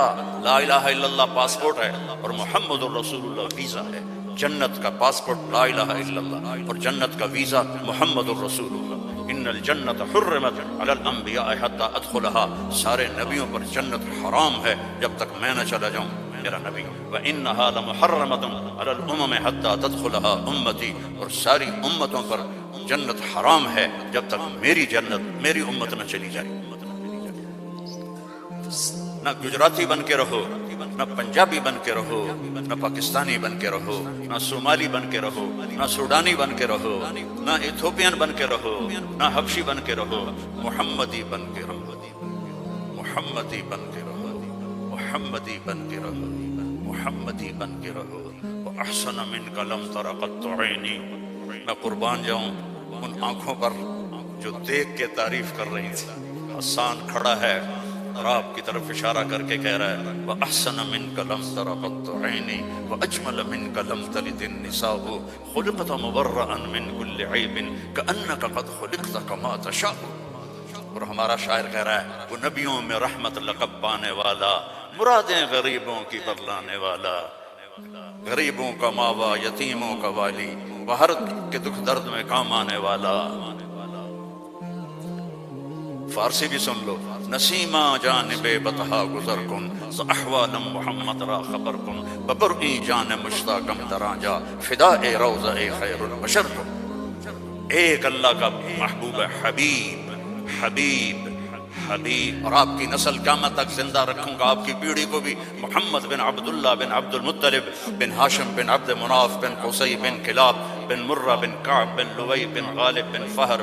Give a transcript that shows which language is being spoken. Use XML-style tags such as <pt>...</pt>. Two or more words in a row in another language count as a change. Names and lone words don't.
<ar>لا الہ الا اللہ</ar> <ur>پاسپورٹ ہے اور</ur> <ar>محمد الرسول اللہ</ar> <ur>ویزا ہے۔ جنت کا پاسپورٹ</ur> <ar>لا الہ الا اللہ</ar> <ur>اور جنت کا ویزا</ur> <ar>محمد الرسول اللہ۔ ان الجنت حرمت علی الانبیاء حتی ادخلها،</ar> <ur>سارے نبیوں پر جنت حرام ہے جب تک میں نہ چلا جاؤں میرا نبی۔</ur> <ar>وانھا لمحرمۃ علی الامم حتی تدخلها امتی،</ar> <ur>اور ساری امتوں پر جنت حرام ہے جب تک میری جنت میری امت نہ چلی جائے۔ نہ گجراتی بن کے رہو، نہ پنجابی بن کے رہو، نہ پاکستانی بن کے رہو، نہ صومالی بن کے رہو، نہ سوڈانی بن کے رہو، نہ ایتھوپین بن کے رہو، نہ حبشی بن کے رہو، محمدی بن کے رہو، محمدی بن کے رہو، محمدی بن کے رہو، محمدی بن کے رہو۔</ur> <ar>وَأَحْسَنَ مِنْكَ لَمْ تَرَ قَطُّ عَيْنِي،</ar> <ur>میں قربان جاؤں ان آنکھوں پر جو دیکھ کے تعریف کر رہی تھی۔ حسان کھڑا ہے اور آپ کی طرف اشارہ کر کے کہہ رہا ہے</ur> <ar>وَأَحْسَنَ مِنْكَ لَمْ تَرَ قَطُّ عَيْنِي وَأَجْمَلَ مِنْكَ لَمْ تَلِدِ النِّسَاءُ خُلِقْتَ مُبَرَّأً مِنْ كُلِّ عَيْبٍ كَأَنَّكَ قَدْ خُلِقْتَ كَمَا تَشَاءُ۔</ar> <ur>اور ہمارا شاعر کہہ رہا ہے وہ نبیوں میں رحمت لقب پانے والا، مرادیں غریبوں کی بدلانے والا، غریبوں کا ماوا، یتیموں کا والی، باہر کے دکھ درد میں کام آنے والا۔ فارسی بھی سن لو،</ur> <fa>نسیمہ جانب بطحا گزر کن، احوالم محمد را خبر کن، ببرئی جان مشتاقم درانجا، فدائے روضہ خیر البشر کن۔</fa> <ur>ایک اللہ کا محبوب حبیب، حبیب، حبیب، اور آپ کی نسل قیامت تک زندہ رکھوں گا، آپ کی پیڑھی کو بھی محمد بن عبداللہ بن عبد المطلب بن ہاشم بن عبد مناف بن قصی بن کلاب بن مرہ بن کعب بن لوی بن غالب بن فہر</ur>